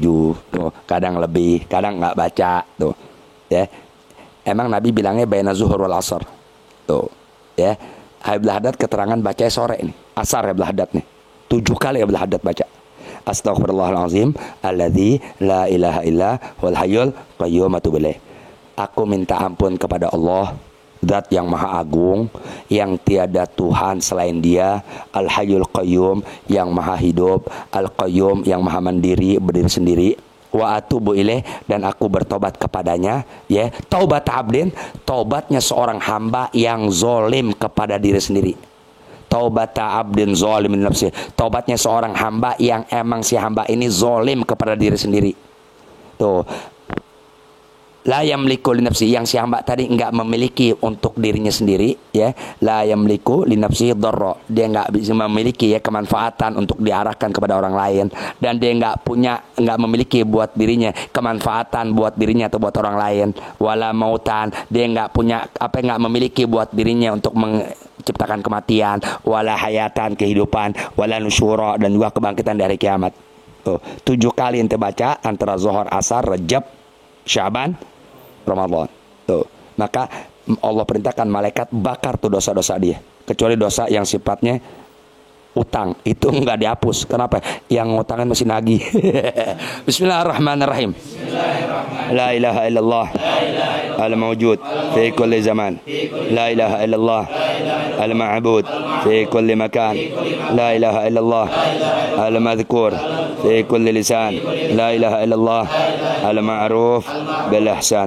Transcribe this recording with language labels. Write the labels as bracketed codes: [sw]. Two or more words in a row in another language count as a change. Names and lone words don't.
[id] Tuh, kadang lebih, kadang enggak baca, tuh. Ya. Emang Nabi bilangnya [ar] بين الظهر والعصر. [id] Tuh, ya, Abdul Haddad keterangan baca sore ini, asar Abdul Haddad nih, 7 kali Abdul Haddad baca [ar] أستغفر الله العظيم الذي لا إله إلا هو الحي القيوم وأتوب إليه. [id] Aku minta ampun kepada Allah Zat yang maha agung, yang tiada Tuhan selain dia, Al-Hayyul Qayyum, yang maha hidup, Al-Qayyum, yang maha mandiri, berdiri sendiri. [ar] وأتوب إليه, [id] dan aku bertobat kepadanya. Ya, [ar] توبة عبد, [id] taubatnya seorang hamba yang zolim kepada diri sendiri. [ar] توبة عبد ظالم لنفسه, [id] taubatnya seorang hamba yang emang si hamba ini zolim kepada diri sendiri. Tuh, [ar] لا يملك لنفسي, [id] yang si hamba tadi enggak memiliki untuk dirinya sendiri, ya. [ar] لا يملك لنفسي ضرا, [id] dia enggak bisa memiliki ya kemanfaatan untuk diarahkan kepada orang lain, dan dia enggak memiliki buat dirinya kemanfaatan buat dirinya atau buat orang lain. [ar] ولا موتا, [id] dia enggak memiliki buat dirinya untuk menciptakan kematian. [ar] ولا حياة, [id] kehidupan. [ar] ولا نشورا, [id] dan juga kebangkitan dari kiamat. Tuh, 7 kali ente baca antara Zuhur, Asar, Rajab, Syaban, Ramadan. Tuh. Maka Allah perintahkan malaikat bakar tuh dosa-dosa dia. Kecuali dosa yang sifatnya utang, itu enggak dihapus. Kenapa? Yang utangnya masih nagih. Bismillahirrahmanirrahim. [ar] لا إله إلا الله الموجود في كل زمان. لا إله إلا الله المعبود في كل مكان. لا إله إلا الله المذكور في كل لسان. لا إله إلا الله المعروف بالإحسان.